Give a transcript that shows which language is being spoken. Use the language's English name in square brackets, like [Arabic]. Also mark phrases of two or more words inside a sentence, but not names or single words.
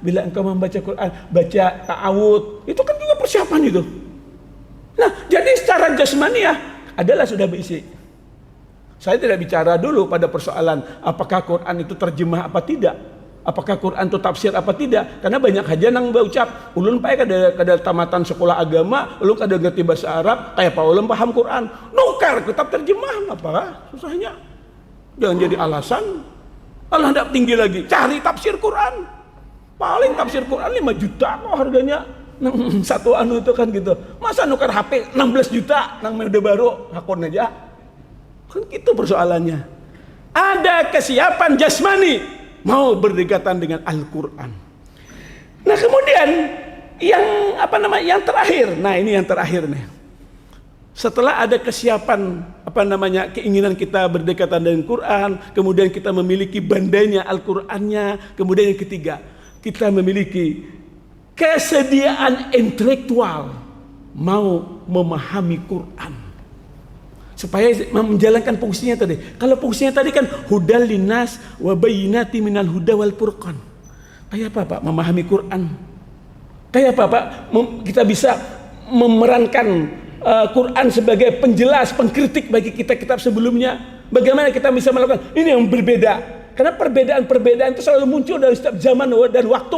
[Indonesian] Bila engkau membaca Quran, baca ta'awud. Itu kan juga persiapan itu. Nah, jadi secara jasmaniah adalah sudah berisi. Saya tidak bicara dulu pada persoalan apakah Quran itu terjemah apa tidak. Apakah Quran itu tafsir apa tidak? [Banjar] Karena banyak haja nang berucap, ulun pae kada tamatan sekolah agama, ulun kada ngerti bahasa Arab, kayak apa ulun paham Quran? Nukar kitab terjemah apa? [Indonesian] Susahnya. Jangan jadi alasan. Allah hendak tinggi lagi, cari tafsir Quran. Paling tafsir Quran 5 juta kok harganya. Satu anu itu kan gitu. [Banjar] Masa nukar HP 16 juta nang udah baru hakon aja. [Indonesian] Kan gitu persoalannya. Ada kesiapan jasmani mau berdekatan dengan Al-Quran. Nah kemudian yang terakhir. Nah ini yang terakhir nih. Setelah ada kesiapan keinginan kita berdekatan dengan Quran, kemudian kita memiliki bandanya Al-Qurannya, kemudian yang ketiga, kita memiliki kesediaan intelektual mau memahami Quran. Supaya menjalankan fungsinya tadi. Kalau fungsinya tadi kan [Arabic] hudal linnas wa bayyinati minal huda wal furqan. [Indonesian] Kayak apa Pak memahami Quran? Kayak apa Pak kita bisa memerankan Quran sebagai penjelas, pengkritik bagi kitab-kitab sebelumnya? Bagaimana kita bisa melakukan ini yang berbeda? Karena perbedaan-perbedaan itu selalu muncul dari setiap zaman dan waktu.